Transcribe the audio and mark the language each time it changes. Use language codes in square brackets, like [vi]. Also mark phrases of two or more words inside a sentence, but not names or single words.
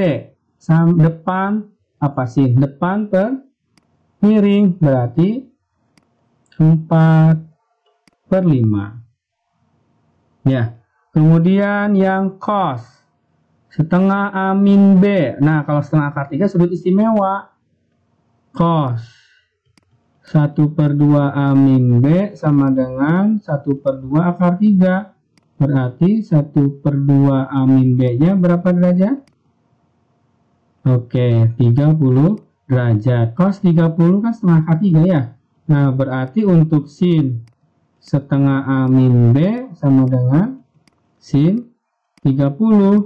[id] Depan apa sin? Depan per miring. Berarti 4/5. Ya. Kemudian yang cos setengah A min B. Nah, kalau setengah akar 3 sudut istimewa. Cos 1/2 A min B sama dengan 1/2 akar 3. Berarti 1/2 A min B nya berapa derajat? Oke, 30 derajat. Cos 30 kan setengah akar 3 ya. Nah, berarti untuk sin setengah A min B sama dengan sin 30.